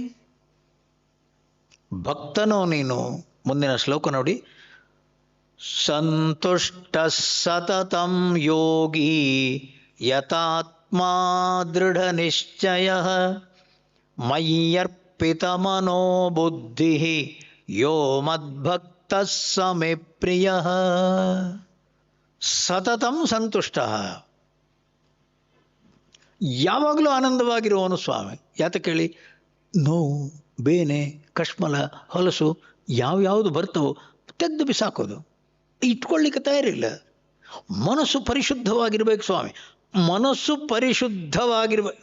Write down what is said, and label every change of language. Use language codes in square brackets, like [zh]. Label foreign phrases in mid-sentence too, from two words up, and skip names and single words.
[kn] ಭಕ್ತನೋ ನೀನು. ಮುಂದಿನ ಶ್ಲೋಕ ನೋಡಿ. [sa] ಸಂತುಷ್ಟ ಸತತಂ ಯೋಗಿ ಯತಾತ್ಮಾ ದೃಢ ನಿಶ್ಚಯ ಮಯ್ಯರ್ಪಿತ ಮನೋ ಬುದ್ಧಿ ಯೋ ಮದ್ಭಕ್ತ ಸ ಮೇ ಪ್ರಿಯ. ಸತತಂ ಸಂತುಷ್ಟ, [kn] ಯಾವಾಗಲೂ ಆನಂದವಾಗಿರುವವನು ಸ್ವಾಮಿ. ಯಾತಕ್ಕೆ ಹೇಳಿ? ನೋವು, ಬೇನೆ, ಕಶ್ಮಲ, ಹೊಲಸು ಯಾವ್ಯಾವುದು ಬರ್ತವೋ ತೆಗೆದು ಬಿಸಾಕೋದು, ಇಟ್ಕೊಳ್ಳಿಕ್ಕೆ ತಯಾರಿಲ್ಲ. ಮನಸ್ಸು ಪರಿಶುದ್ಧವಾಗಿರ್ಬೇಕು ಸ್ವಾಮಿ. ಮನಸ್ಸು ಪರಿಶುದ್ಧವಾಗಿರ್ಬೇಕು.